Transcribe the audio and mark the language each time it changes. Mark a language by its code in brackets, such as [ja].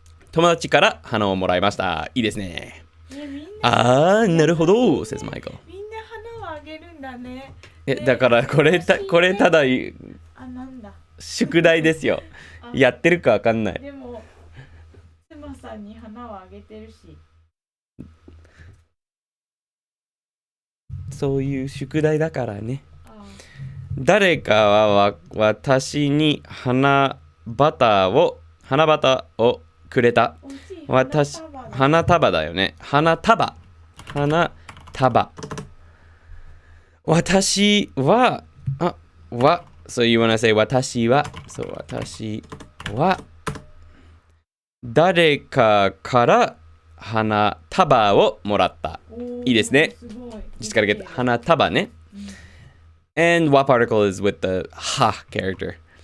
[ja] 友達から花をもらいました。いいですね。なるほど says Michael. みんな花をあげるんだね。だからこれただなんだ宿題ですよ。やってるかわかんない。でも妻さんに花をあげてるし。そういう宿題だからね。誰かは私に花束をくれた。花束だよね。花束。 [en] 私はso you wanna say 私は。 [ja] そう、私は誰かから花束をもらった。いいですね。 [en] Just gotta get 花束ね。 And what particle is with the は character?